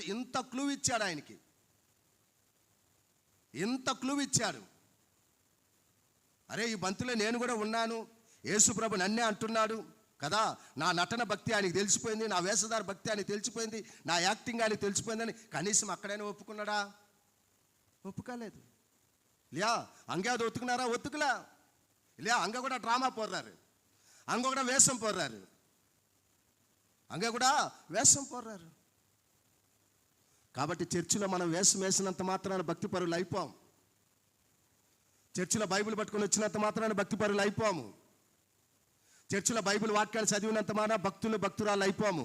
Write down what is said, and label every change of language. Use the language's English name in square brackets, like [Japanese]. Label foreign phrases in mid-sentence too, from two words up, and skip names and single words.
[Telugu] ఇంత క్లూ ఇచ్చాడు ఆయనకి, ఇంత క్లూ ఇచ్చాడు. అరే ఈ బంతిలో నేను కూడా ఉన్నాను, యేసు ప్రభు నన్నే అంటున్నాడు కదా. నా నటన భక్తి ఆయనకి తెలిసిపోయింది, నా వేషధార భక్తి ఆయనకి తెలిసిపోయింది, నా యాక్టింగ్ ఆయనకి తెలిసిపోయిందని కనీసం అక్కడైనా ఒప్పుకున్నాడా? ఒప్పుకోలేదు. [Tamil] இல்லையா? அங்கே அது ஒத்துக்குனாரா? ஒத்துக்கல இல்லையா? அங்கே கூட ட்ராமா போடுறாரு, அங்கே கூட வேஷம் போடுறாரு, [Telugu] కాబట్టి చర్చిలో మనం వేషం వేసినంత మాత్రాన భక్తి పరులు అయిపోం. చర్చిలో బైబిల్ పట్టుకొని వచ్చినంత మాత్రాన భక్తి పరులు అయిపోము. చర్చిలో బైబిల్ వాక్యాలు చదివినంత మాత్రాన భక్తురాలు అయిపోము.